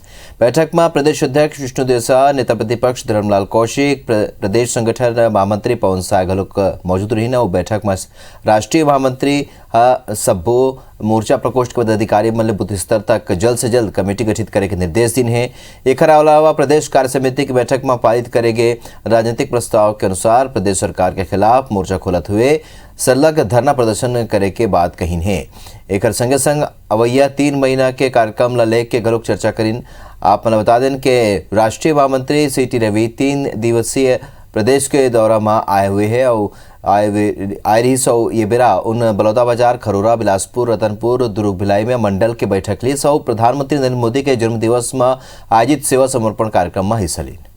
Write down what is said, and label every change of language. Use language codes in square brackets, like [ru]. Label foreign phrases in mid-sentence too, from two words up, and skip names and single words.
[hne] बैठक में प्रदेश अध्यक्ष विष्णु देसाई, नेता प्रतिपक्ष धर्मलाल कौशिक, प्रदेश संगठन महामंत्री पवन साय घलोक मौजूद रही। और बैठक में राष्ट्रीय महामंत्री सब्बो मोर्चा प्रकोष्ठ के पदाधिकारी मन बूथ स्तर तक जल्द से जल्द कमेटी गठित करे के निर्देश दिन है। एक अलावा प्रदेश कार्य समिति की बैठक में पारित करेगे राजनीतिक प्रस्ताव के अनुसार प्रदेश सरकार के खिलाफ मोर्चा खोलत हुए सरलग धरना प्रदर्शन करे के बात कहीन है। एक संगे संग अवैया 3 महीना के कार्यक्रम ला लेके गलोक चर्चा करीन। आप मन बता दें कि राष्ट्रीय महामंत्री सीटी रवि 3 दिवसीय प्रदेश के दौरा में आए हुए हैं और आए रही सौ ये बेरा उन बलौदाबाजार, खरोरा, बिलासपुर, रतनपुर, दुर्ग, भिलाई में मंडल के बैठक ली सौ प्रधानमंत्री नरेंद्र मोदी के जन्म दिवस में आयोजित सेवा समर्पण कार्यक्रम में हिस्सा ली।